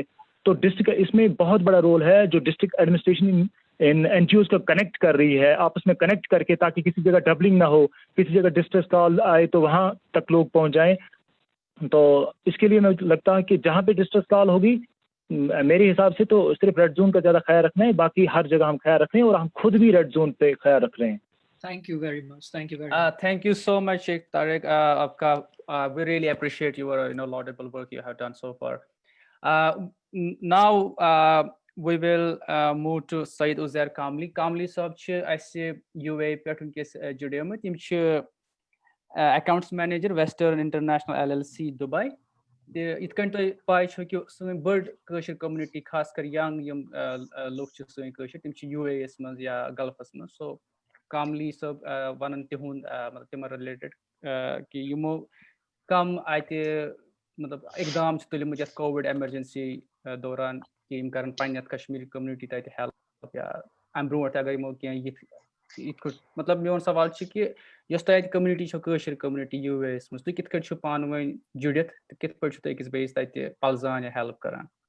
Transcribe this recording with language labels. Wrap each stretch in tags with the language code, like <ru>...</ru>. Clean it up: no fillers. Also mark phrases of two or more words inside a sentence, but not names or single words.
<ur>تو ڈسٹرکٹ اس میں بہت بڑا رول ہے جو</ur> <en>district administration</en> <ur>ان این جی اوز کو کنیکٹ کر رہی ہے آپس میں کنیکٹ کر کے، تاکہ کسی جگہ ڈبلنگ نہ ہو، کسی جگہ</ur> <en>distress call</en> <ur>آئے تو وہاں تک لوگ پہنچ جائیں. تو اس کے لیے مجھے لگتا ہے کہ جہاں پہ</ur> <en>distress call</en> <ur>ہوگی میرے حساب سے تو صرف</ur> <en>red zone</en> <ur>کا زیادہ خیال رکھنا ہے، باقی ہر جگہ ہم خیال رکھ رہے ہیں اور ہم خود بھی</ur> <en>red zone</en> <ur>پہ خیال رکھ رہے ہیں.</ur> <en>Thank you very much. Thank you very much. Thank you so much, Sheikh Tariq. We really appreciate your laudable work you have done so far. Now we will move to Saeed Uzair Kamli.</en> <ks>Kamli صاحب چھِ اَسہِ UAE پٮ۪ٹھ وٕنکٮ۪س جُڑیمٕتۍ. یِم چھِ</ks> <en>accounts manager</en> <ks>ویسٹرن انٹرنیشنل LLC دُبے. تہٕ یِتھ کٔنۍ تۄہہِ پاے چھو کہِ سٲنۍ بٔڑ کٲشِر کوٚمنِٹی خاص کر ینگ یِم لُکھ چھِ سٲنۍ کٲشِر تِم چھِ UAE یَس منٛز یا گلفس منٛز. سو کاملی صٲب وَنن تِہُنٛد مطلب تِمن رِلیٹڈ کہِ یِمو کم اَتہِ مطلب اقدام چھِ تُلمٕتۍ یَتھ</ks> <en>COVID emergency</en> <ks>دوران کہِ یِم کرن پنٕنہِ یَتھ کشمیٖری کوٚمنِٹی تَتہِ ہیلپ، یا اَمہِ برونٛٹھ اگر یِمو کینٛہہ یِتھ کٔٹھۍ مطلب میون سوال چھُ کہِ یۄس تۄہہِ اَتہِ کوٚمنِٹی چھو کٲشِر کوٚمنِٹی UAE یَس منٛز، تُہۍ کِتھ کٔٹھۍ چھِو پانہٕ ؤنۍ جُڑِتھ تہٕ کِتھ پٲٹھۍ چھِو تُہۍ أکِس بیٚیِس تَتہِ پلزان یا ہیلپ کران؟</ks>